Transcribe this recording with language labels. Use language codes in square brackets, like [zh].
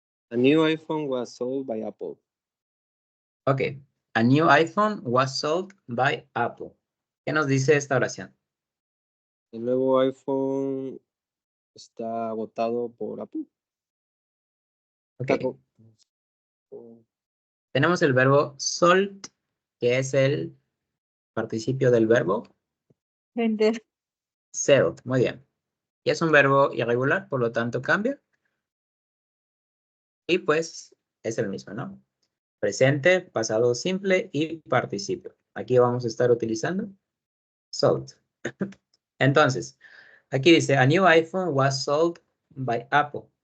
[en] A new iPhone was sold by Apple. Ok. A new iPhone was sold by Apple. [es] ¿Qué nos dice esta oración? El nuevo iPhone está agotado por Apple. [en] Ok. [es] Está co- Tenemos el verbo sold, que es el participio del verbo Vender. sold. Muy bien. Y es un verbo irregular, por lo tanto cambia. Y pues es el mismo, ¿no? Presente, pasado simple y participio. Aquí vamos a estar utilizando sold. Entonces, aquí dice, [en] a new iPhone was sold by Apple.